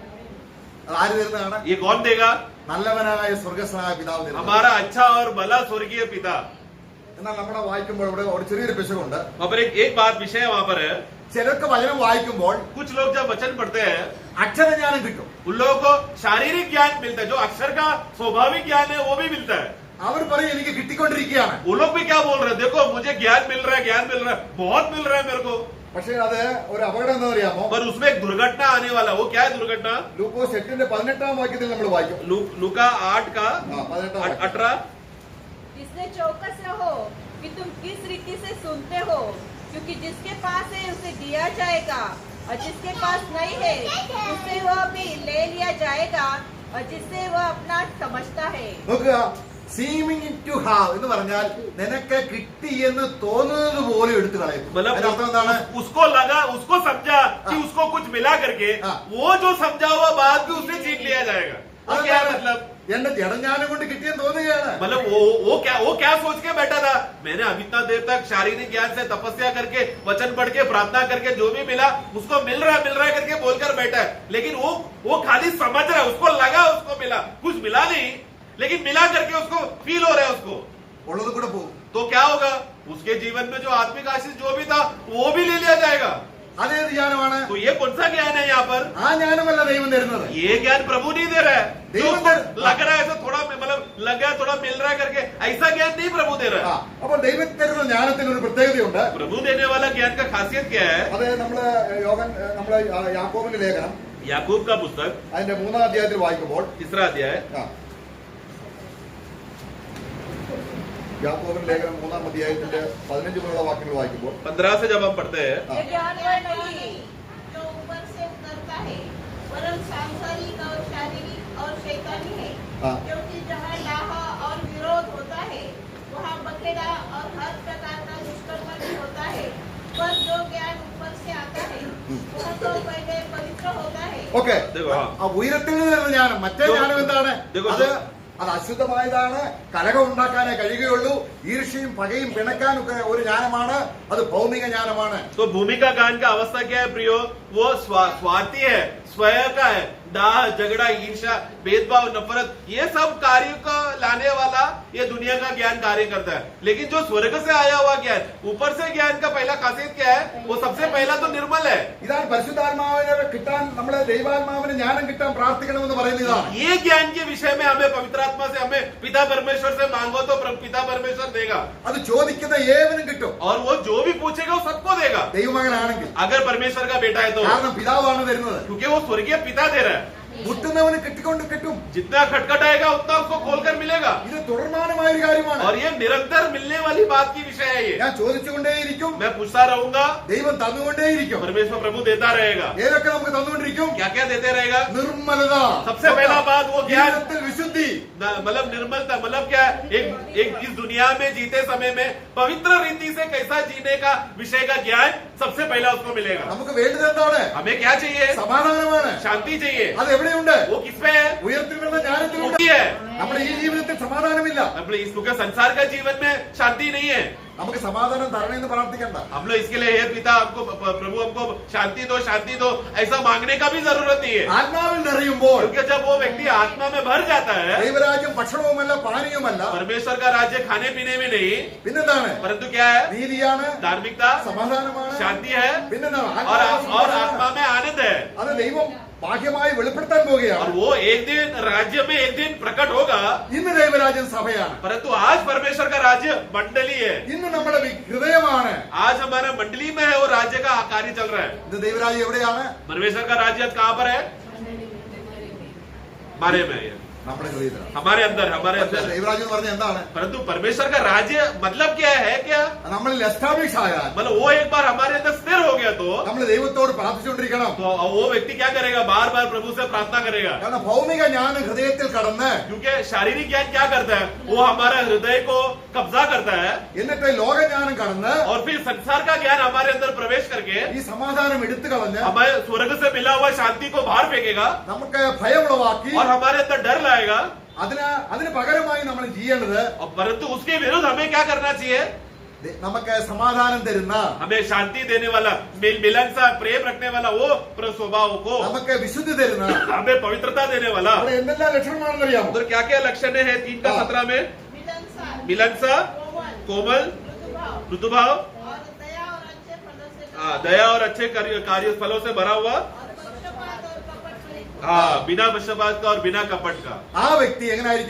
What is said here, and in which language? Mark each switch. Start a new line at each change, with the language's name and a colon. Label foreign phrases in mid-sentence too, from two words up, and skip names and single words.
Malayalam: അത് ആര് തരുന്നതാണ്?
Hindi: ये कौन देगा?
Malayalam: നല്ലവനായ സ്വർഗസ്നായ പിതാവ് തരുന്നതാണ്.
Hindi: हमारा अच्छा और भला स्वर्गीय पिता.
Malayalam: എന്നാൽ നമ്മളെ വായിക്കുമ്പോൾ ഇവിടെ ഒരു ചെറിയൊരു പിശകുണ്ട്.
Hindi: वहाँ पर एक बात विषय वहाँ पर है,
Malayalam: ചിലർക്ക് വചനം വായിക്കുമ്പോൾ
Hindi: कुछ लोग जब वचन पढ़ते हैं
Malayalam: അക്ഷരജ്ഞാനം കിട്ടും.
Hindi: उन लोगों को शारीरिक ज्ञान मिलता है, जो अक्षर का स्वाभाविक ज्ञान है वो भी मिलता है.
Malayalam: അവർ പറയും എനിക്ക് കിട്ടിക്കൊണ്ടിരിക്കുകയാണ്.
Hindi: वो लोग भी क्या बोल रहे हैं, देखो मुझे ज्ञान मिल रहा है, ज्ञान मिल रहा है, बहुत मिल रहा है मेरे को.
Malayalam: പക്ഷേ അത് ഒരു അപകടം എന്താ അറിയാമോ?
Hindi: पर उसमें एक दुर्घटना आने वाला. वो क्या है दुर्घटना?
Malayalam: ലൂക്കോസ് 8:18 വാക്യത്തിൽ നമ്മൾ വായിക്കും.
Hindi: लूका 8 का 18 18. इसलिए चौकस रहो कि तुम किस रीति से सुनते हो, क्योंकि जिसके पास है उसे दिया जाएगा, और जिसके पास नहीं है उससे वह भी ले लिया जाएगा, और जिससे वह अपना समझता है.
Malayalam: നോക്കുക,
English: seeming to have
Malayalam: എന്ന് പറഞ്ഞാൽ നിനക്ക് കിട്ടി എന്ന് തോന്നുന്നത് പോലെ എടുത്തു കളയും. അതിന്റെ അർത്ഥം എന്താണ്?
Hindi: मतलब उसको लगा, उसको समझा कि उसको कुछ मिला करके हाँ. वो जो समझा हुआ बात भी उससे छीन लिया जाएगा. वो क्या है मतलब?
Malayalam: എന്റെ ജഡജ്ഞാനം കൊണ്ട് കിട്ടിയെന്ന് തോന്നുകയാണ്.
Hindi: मतलब वो क्या सोच के बैठा था, मैंने अभी इतना देर तक शारीरिक ज्ञान से तपस्या करके वचन पढ़ के प्रार्थना करके जो भी मिला उसको मिल रहा है करके बोलकर बैठा है, लेकिन वो खाली समझ रहा है, उसको लगा उसको मिला, कुछ मिला नहीं, लेकिन मिला करके उसको फील हो रहा है उसको.
Malayalam: ഉള്ളത് കൂടെ പോകും.
Hindi: तो क्या होगा? उसके जीवन में जो आत्मिक आशीष जो भी था वो भी ले लिया जाएगा.
Malayalam: അതേത് ജ്ഞാനമാണ്?
Hindi: तो ये कौन सा ज्ञान है यहाँ पर?
Malayalam: ആ ജ്ഞാനമല്ല ദൈവം തരുന്നത്.
Hindi: ये ज्ञान प्रभु नहीं दे रहा है. जो देव उसको दे- लग रहा है ऐसा थोड़ा मतलब लग रहा है, थोड़ा मिल रहा है करके, ऐसा ज्ञान नहीं प्रभु दे रहा है.
Malayalam: അപ്പോൾ ദൈവം തരുന്ന ജ്ഞാനത്തിന് ഒരു പ്രത്യേകതയുണ്ട്.
Hindi: प्रभु देने वाला ज्ञान का खासियत क्या है?
Malayalam: അത് നമ്മള് യാക്കോബിന്റെ ലേഖനം
Hindi: याकूब का पुस्तक
Malayalam: അതിന്റെ 3-ാം അധ്യായത്തിൽ വായിക്കുമ്പോൾ,
Hindi: 3 अध्याय
Malayalam: യാക്കോബിന്റെ ലേഖനം 3-ാം അധ്യായത്തിന്റെ 15 മുതലുള്ള വാക്യങ്ങൾ വായിക്കുമ്പോൾ
Hindi: 15 से जब हम पढ़ते हैं, ये ज्ञान वह नहीं जो ऊपर से उतरता है, वरन सांसारिक और शारीरिक और शैतानी है. हाँ. क्योंकि जहाँ लाहा और विरोध होता है वहाँ बखेड़ा और हर प्रकार का दुष्कर्म भी होता है. पर जो ज्ञान ऊपर से आता है वह तो पहले पवित्र होता है.
Malayalam: ഓക്കെ,
Hindi: देखो, हाँ.
Malayalam: ആ ഉയരത്തിൽ നിന്ന് വരുന്ന ജ്ഞാനം, മറ്റേ ജ്ഞാനം എന്താണ്?
Hindi: देखो,
Malayalam: അത് അശുദ്ധമായതാണ്, കലഹം ഉണ്ടാക്കാനേ കഴിയുകയുള്ളൂ. ഈർഷ്യയും പകയും പിണക്കാനൊക്കെ ഒരു ജ്ഞാനമാണ്, അത് ഭൗമിക ജ്ഞാനമാണ്.
Hindi: तो भूमिका ज्ञान का अवस्था क्या है प्रियो? वो स्वार्थी है, स्वयं का है, दाह झगड़ा ईर्ष्या भेदभाव नफरत, ये सब कार्यों को लाने वाला ये दुनिया का ज्ञान कार्य करता है. लेकिन जो स्वर्ग से आया हुआ ज्ञान, ऊपर से ज्ञान का पहला खासियत क्या है? वो सबसे पहला तो निर्मल है.
Malayalam: ഇതാണ് പരിശുദ്ധാത്മാവിനെ കിട്ടാൻ, നമ്മളെ ദൈവാത്മാവിന് ജ്ഞാനം കിട്ടാൻ പ്രാർത്ഥിക്കണമെന്ന് പറയുന്നത് ഇതാണ്.
Hindi: ये ज्ञान के विषय में हमें पवित्र आत्मा से, हमें पिता परमेश्वर से मांगो तो पिता परमेश्वर देगा,
Malayalam: അത് ചോദിക്കുന്ന ഏവനും കിട്ടും,
Hindi: और वो जो भी पूछेगा वो सबको देगा,
Malayalam: ദൈവമകനാണെങ്കിൽ.
Hindi: अगर परमेश्वर का बेटा है तो.
Malayalam: കാരണം പിതാവാണ് തരുന്നത്.
Hindi: क्योंकि वो स्वर्गीय पिता दे रहा है.
Malayalam: മുട്ടുന്നവന് കിട്ടിക്കൊണ്ട് കിട്ടും.
Hindi: जितना खटखटाएगा उतना उसको खोलकर मिलेगा.
Malayalam: ഇത് തുടർമാനമായ ഒരു കാര്യമാണ്.
Hindi: और ये निरंतर मिलने वाली बात की विषय है ये.
Malayalam: ഞാൻ ചോദിച്ചുകൊണ്ടേയിരിക്കും,
Hindi: मैं पूछता रहूंगा,
Malayalam: ദൈവം തന്നുകൊണ്ടേയിരിക്കും.
Hindi: परमेश्वर प्रभु देता रहेगा.
Malayalam: ഏതൊക്കെ നമുക്ക് തന്നുകൊണ്ടിരിക്കും?
Hindi: क्या क्या देते रहेगा?
Malayalam: നിർമ്മലത.
Hindi: सबसे पहला बात वो ज्ञान,
Malayalam: ജീവിതത്തിൽ വിശുദ്ധി.
Hindi: मतलब निर्मलता, मतलब क्या है? एक इस दुनिया में जीते समय में पवित्र रीति से कैसा जीने का विषय का ज्ञान सबसे पहला उसको मिलेगा.
Malayalam: നമുക്ക് വേണ്ടത് എന്താണ്?
Hindi: हमें क्या चाहिए?
Malayalam: സമാധാനമാണ്.
Hindi: शांति चाहिए.
Malayalam: അത് എവിടെയുണ്ട്?
Hindi: वो किसमें है?
Malayalam: ഉയർത്തിൽ വരുന്ന ജ്ഞാനത്തിലുണ്ട്.
Hindi: शांति है.
Malayalam: നമ്മുടെ ഈ ജീവിതത്തിൽ സമാധാനമില്ല.
Hindi: अपने इस संसार का जीवन में शांति नहीं है.
Malayalam: നമുക്ക് സമാധാനം തരണമെന്ന് പ്രാർത്ഥിക്കണ്ട.
Hindi: हम लोग इसके लिए हे पिता हमको प्रभु हमको शांति दो ऐसा मांगने का भी जरूरत नहीं है.
Malayalam: ആത്മാവിൽ നിറയുമ്പോൾ
Hindi: क्योंकि जब वो व्यक्ति आत्मा में भर जाता है,
Malayalam: ദൈവരാജ്യം ഭക്ഷണവുമല്ല പാനീയവുമല്ല,
Hindi: परमेश्वर का राज्य खाने पीने में नहीं,
Malayalam: പിന്നെന്താണ്?
Hindi: परंतु क्या है?
Malayalam: നീതിയാണ്,
Hindi: धार्मिकता,
Malayalam: സമാധാനമാണ്,
Hindi: शांति है,
Malayalam: പിന്നെന്താണ്?
Hindi: और
Malayalam: ആത്മാവ്
Hindi: आत्मा में आनंद है.
Malayalam: അത് ദൈവം ബാഹ്യമായി വെളിപ്പെടുത്താൻ പോവുകയാണ്.
Hindi: और वो एक दिन राज्य में एक दिन प्रकट होगा.
Malayalam: ഇന്ന് ദൈവരാജ്യം സഭയാണ്.
Hindi: परंतु आज परमेश्वर का राज्य मंडली है.
Malayalam: ഇന്ന് നമ്മുടെ ഹൃദയമാണ്.
Hindi: आज हमारा मंडली में है वो राज्य का कार्य चल रहा है.
Malayalam: ഇന്ന് ദൈവരാജ്യം എവിടെയാണ്?
Hindi: परमेश्वर का राज्य कहाँ पर है? हमारे में है.
Malayalam: നമ്മുടെ ഹൃദയത്തിലാണ്.
Hindi: हमारे अंदर
Malayalam: ദൈവരാജ്യം എന്ന് പറഞ്ഞാൽ എന്താണ്?
Hindi: परंतु परमेश्वर का राज्य मतलब क्या है? क्या
Malayalam: നമ്മളിൽ എസ്റ്റാബ്ലിഷ് ആയാൽ,
Hindi: मतलब वो एक बार हमारे अंदर स्थिर हो गया तो
Malayalam: നമ്മൾ ദൈവത്തോട് പ്രാർത്ഥിച്ചുകൊണ്ടിരിക്കണം.
Hindi: वो व्यक्ति क्या करेगा? बार बार प्रभु से प्रार्थना करेगा,
Malayalam: കാരണം ഭൗമിക ജ്ഞാനം ഹൃദയത്തിൽ കടന്ന്
Hindi: क्योंकि शारीरिक ज्ञान क्या करता है? वो हमारा हृदय को कब्जा करता है
Malayalam: എന്നിട്ട് ലോകജ്ഞാനം കടന്ന്
Hindi: और फिर संसार का ज्ञान हमारे अंदर प्रवेश करके
Malayalam: ഈ സമാധാനം എടുത്തു കളഞ്ഞ്
Hindi: हमारे स्वर्ग से मिला हुआ शांति को बाहर फेंकेगा
Malayalam: നമുക്ക് ഭയമുളവാക്കി
Hindi: और हमारे अंदर डर लाएगा।
Malayalam: അതിന് പകരമായി നമ്മൾ ചെയ്യേണ്ടത്,
Hindi: और परंतु उसके विरुद्ध हमें क्या करना चाहिए?
Malayalam: നമുക്ക് സമാധാനം തരുന്ന,
Hindi: हमें शांति देने वाला, मिलनसार प्रेम रखने वाला वो स्वभाव को,
Malayalam: നമുക്ക് വിശുദ്ധി തരുന്ന,
Hindi: हमें पवित्रता देने वाला।
Malayalam: അവിടെ എന്തെല്ലാം ലക്ഷണമാണെന്ന് അറിയാമോ?
Hindi: उधर क्या क्या लक्षण है? 3:17 में मिलनसार, मिलनसार, कोमल, कोमल, मृदुभाव ऋतुभाव, और दया और अच्छे फलों से दया और अच्छे कार्य फलों से भरा हुआ, और पक्षपात और कपट रहित। बिना पक्षपात का और बिना कपट का।
Malayalam: ആ വ്യക്തി എങ്ങനായിരിക്കും?